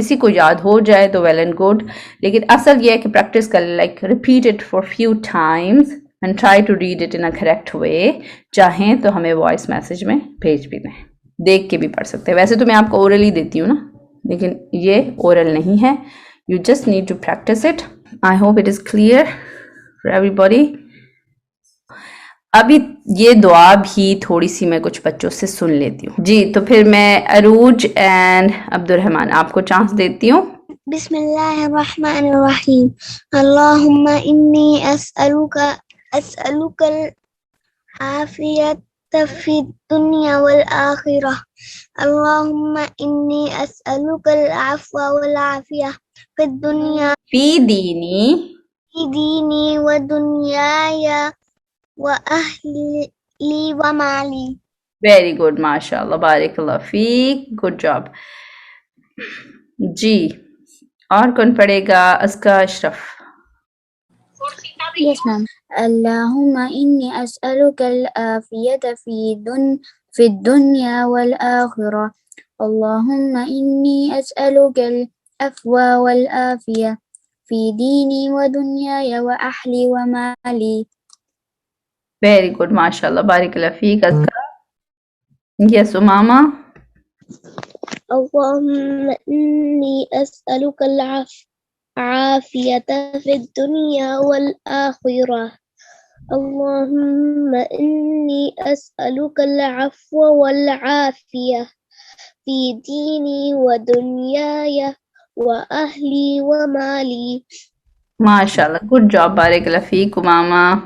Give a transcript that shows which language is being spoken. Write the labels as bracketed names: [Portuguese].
[Urdu] کسی کو یاد ہو جائے تو [English] well and good, [Urdu] لیکن اصل یہ ہے کہ پریکٹس کر، [English] Like repeat it for few times and try to read it in a correct way. [Urdu] چاہیں تو ہمیں وائس میسج میں بھیج بھی دیں، دیکھ کے بھی پڑھ سکتے ہیں. ویسے تو میں آپ کو اورلی دیتی ہوں نا، لیکن یہ اورل نہیں ہے. [English] You just need to practice it. I hope it is clear for everybody. [Urdu] ابھی یہ دعا بھی تھوڑی سی میں کچھ بچوں سے سن لیتی ہوں. جی تو پھر میں عروج اینڈ عبد الرحمن آپ کو چانس دیتی ہوں. [Arabic] بسم اللہ الرحمن الرحیم. اللہم انی اسألوک العافیت فی الدنیا والآخرہ. اللہم انی اسألوک العفو والعافیہ فی الدنیا فی دینی فی دینی و دنیای و اہلی و مالی. [English] Very good, ماشاء اللہ، بارک اللہ فیک، گڈ جاب. [Urdu] جی اور کون پڑھے گا؟ ازکا اشرف. [English] Yes, ma'am. [Arabic] اللهم إني أسألك العافية في الدنيا والآخرة. اللهم إني أسألك العفو والعافية في ديني ودنياي وأهلي ومالي. [English] Very good, ماشاء اللہ، بارک اللہ فیک. ازکا. یس امامہ. [Arabic] اللهم إني أسألك العافية في الدنيا والآخرة. اللهم إني أسألك العفو والعافية في ديني ودنياي وأهلي ومالي. [English] ماشاء اللہ، good job, بارک اللہ فیک امامہ.